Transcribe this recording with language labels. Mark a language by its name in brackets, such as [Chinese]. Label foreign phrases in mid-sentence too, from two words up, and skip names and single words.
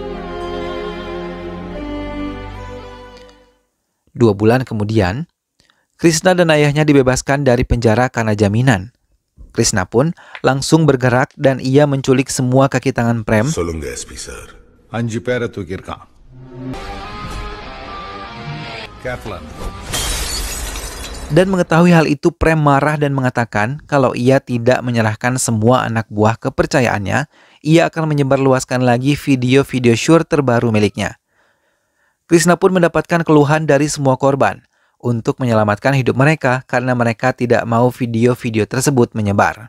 [Indonesian] Dua bulan kemudian, Krishna dan ayahnya dibebaskan dari penjara karena jaminan. Krishna pun langsung bergerak dan ia menculik semua kaki tangan Prem [Tamil] சொல்லுங்க எஸ்பி சார் 5 பேரை தூக்கியிருக்கான். Careful. [Indonesian] dan mengetahui hal itu Prem marah dan mengatakan kalau ia tidak menyerahkan semua anak buah kepercayaannya, ia akan menyebarluaskan lagi video-video syur terbaru miliknya. Krishna pun mendapatkan keluhan dari semua korban untuk menyelamatkan hidup mereka karena mereka tidak mau video-video tersebut menyebar.